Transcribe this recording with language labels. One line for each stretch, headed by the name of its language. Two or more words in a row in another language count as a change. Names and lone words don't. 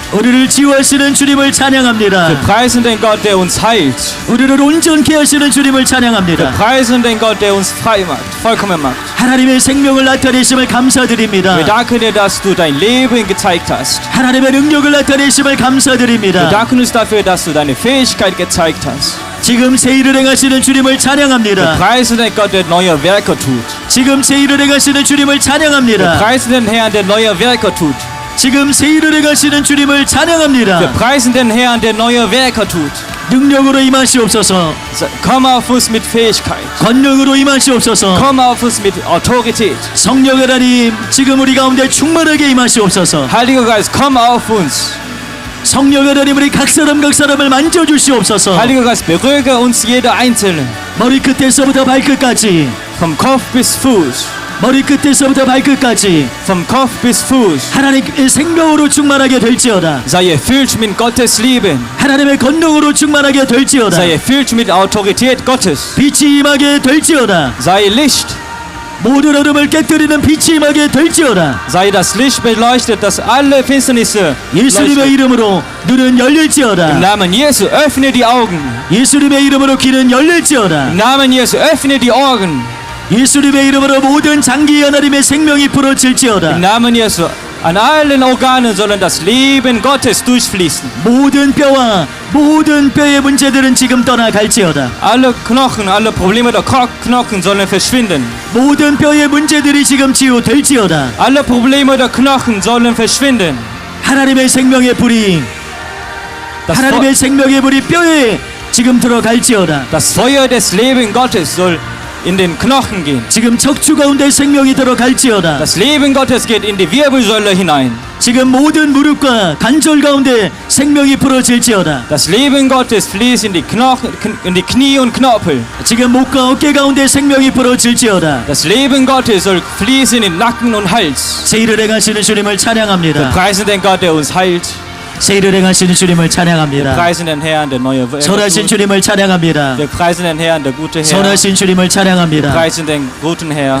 Korean: 우리를 치유하시는 주님을
German: Wir
Korean: 찬양합니다.
German: preisen den Gott, der uns heilt.
Korean: 우리를 온전케 하시는 주님을
German: Wir
Korean: 찬양합니다.
German: preisen den Gott, der uns frei macht, vollkommen macht.
Korean: 하나님의 생명을 나타내심을 감사드립니다.
German: Wir danken dir, dass du dein Leben gezeigt hast.
Korean: 하나님의 능력을 나타내심을
German: Wir
Korean: 감사드립니다.
German: danken uns dafür, dass du deine Fähigkeit gezeigt hast.
Korean: 지금 새 일을 행하시는 주님을
German: Wir
Korean: 찬양합니다.
German: preisen den Gott, der neue Werke tut.
Korean: 지금 새 일을 행하시는 주님을
German: Wir
Korean: 찬양합니다.
German: preisen den Herrn, der neue Werke tut.
Korean: 지금 새 일을 행하시는 주님을
German: Wir
Korean: 찬양합니다.
German: preisen den Herrn, der neue Werke tut.
Korean: 능력으로 임하시옵소서.
German: Komm auf uns mit Fähigkeit.
Korean: 권능으로 임하시옵소서.
German: Komm auf uns mit Autorität.
Korean: 성령 하나님, 지금 우리 가운데 충만하게 임하시옵소서.
German: Heiliger Geist, komm auf uns.
Korean: 성령 하나님, 우리 각 사람을 만져주시옵소서.
German: Heiliger Geist, berühre uns jeder Einzelne.
Korean: 머리 끝에서부터 발끝까지,
German: Vom Kopf bis Fuß.
Korean: 머리 끝에서부터 발끝까지
German: Vom Kopf bis Fuß.
Korean: 하나님의 생명으로 충만하게 될지어다.
German: Sei erfüllt mit Gottes Leben.
Korean: 하나님의 권능으로 충만하게 될지어다.
German: Sei erfüllt mit Autorität Gottes.
Korean: 빛이 임하게 될지어다.
German: Sei Licht.
Korean: 모든 어둠을 깨뜨리는 빛이 임하게 될지어다.
German: Sei das Licht beleuchtet, dass alle Finsternisse
Korean: 예수님의
German: leuchten.
Korean: 이름으로 눈은
German: Im
Korean: 열릴지어다.
German: Namen Jesu, öffne die Augen.
Korean: 예수님의 이름으로 귀는 열릴지어다.
German: Im Namen Jesu, öffne die Ohren.
Korean: 예수님의 이름으로 모든 장기에 하나님의 생명이
German: Im
Korean: 불어질지어다.
German: Namen Jesu, an allen Organen sollen das Leben Gottes durchfließen.
Korean: 모든 뼈와 모든 뼈의 문제들은 지금 떠나갈지어다.
German: Alle Knochen, alle Probleme der Knochen sollen verschwinden.
Korean: 모든 뼈의 문제들이 지금 치유될지어다.
German: Alle Probleme der Knochen sollen verschwinden.
Korean: 하나님의 생명의 불이,
German: Das,
Korean: 하나님의 생명의 불이 뼈에 지금 들어갈지어다.
German: das Feuer des Lebens Gottes soll in den Knochen gehen.
Korean: 지금 척추 가운데 생명이 들어갈지어다.
German: Das Leben Gottes geht in die Wirbelsäule hinein.
Korean: 지금 모든 무릎과 관절 가운데 생명이 불어질지어다.
German: Das Leben Gottes fließt in die Knochen, in die Knie und Knorpel.
Korean: 지금 목과 어깨 가운데 생명이 불어질지어다.
German: Das Leben Gottes soll fließen in Nacken und Hals.
Korean: 새 일을 행하시는 주님을
German: Wir
Korean: 찬양합니다.
German: preisen den Gott, der uns heilt.
Korean: 새 일을 행하시는 주님을
German: Wir
Korean: 찬양합니다.
German: preisen den Herrn, der neue Werke
Korean: 선하신
German: tut.
Korean: 주님을 찬양합니다.
German: Wir preisen den Herrn, der gute Herr.
Korean: 선하신 주님을
German: Wir
Korean: 찬양합니다.
German: preisen den guten Herr.